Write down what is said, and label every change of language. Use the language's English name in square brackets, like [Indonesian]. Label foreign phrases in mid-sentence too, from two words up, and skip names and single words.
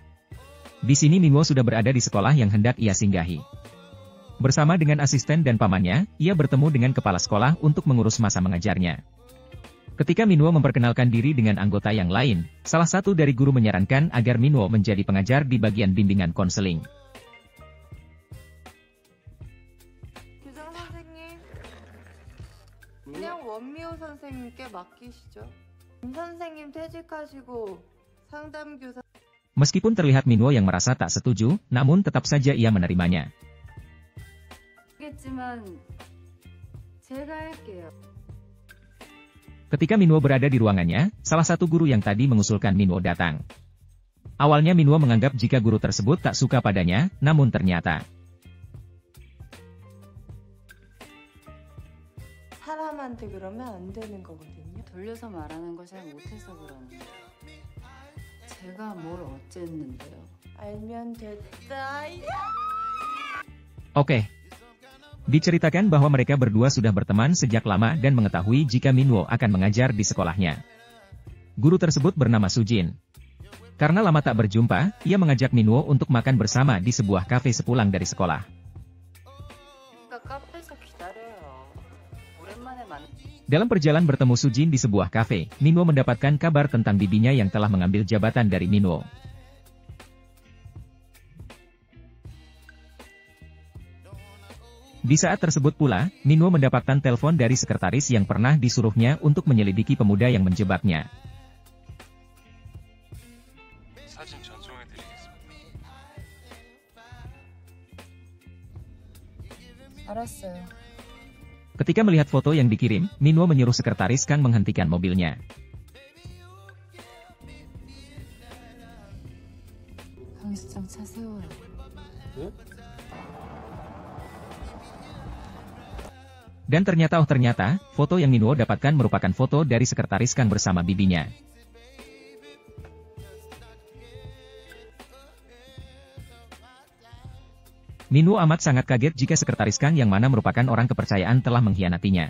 [Indonesian] Di sini Minwo sudah berada di sekolah yang hendak ia singgahi. Bersama dengan asisten dan pamannya, ia bertemu dengan kepala sekolah untuk mengurus masa mengajarnya. Ketika Minwo memperkenalkan diri dengan anggota yang lain, salah satu dari guru menyarankan agar Minwo menjadi pengajar di bagian bimbingan konseling. [Korean] 교장 선생님, 그냥 원미호 선생님께 맡기시죠. 김 선생님 퇴직하시고 상담교사. [Indonesian] Meskipun terlihat Minwo yang merasa tak setuju, namun tetap saja ia menerimanya. [Korean] 겠지만 제가 할게요. [Indonesian] Ketika Minwo berada di ruangannya, salah satu guru yang tadi mengusulkan Minwo datang. Awalnya Minwo menganggap jika guru tersebut tak suka padanya, namun ternyata [Korean] 사람한테 그러면 안 되는 거거든요. 돌려서 말하는 걸 잘 못해서 그러는 거예요. 제가 뭘 어쨌는데요. 알면 됐다. [Indonesian] Oke. Diceritakan bahwa mereka berdua sudah berteman sejak lama dan mengetahui jika Minwo akan mengajar di sekolahnya. Guru tersebut bernama Sujin. Karena lama tak berjumpa, ia mengajak Minwo untuk makan bersama di sebuah kafe sepulang dari sekolah. [Korean] 카페에서 기다려요. 오랜만에 [Indonesian] Dalam perjalanan bertemu Sujin di sebuah kafe, Minwo mendapatkan kabar tentang bibinya yang telah mengambil jabatan dari Minwo. Di saat tersebut pula, Minwo mendapatkan telepon dari sekretaris yang pernah disuruhnya untuk menyelidiki pemuda yang menjebaknya. [Korean] 알았어요. [Indonesian] Ketika melihat foto yang dikirim, Minwo menyuruh sekretaris Kang menghentikan mobilnya. [Korean] 강시장 차 세워요. [Indonesian] Dan ternyata foto yang Minwo dapatkan merupakan foto dari sekretaris Kang bersama bibinya. Minwo amat sangat kaget jika sekretaris Kang yang mana merupakan orang kepercayaan telah mengkhianatinya.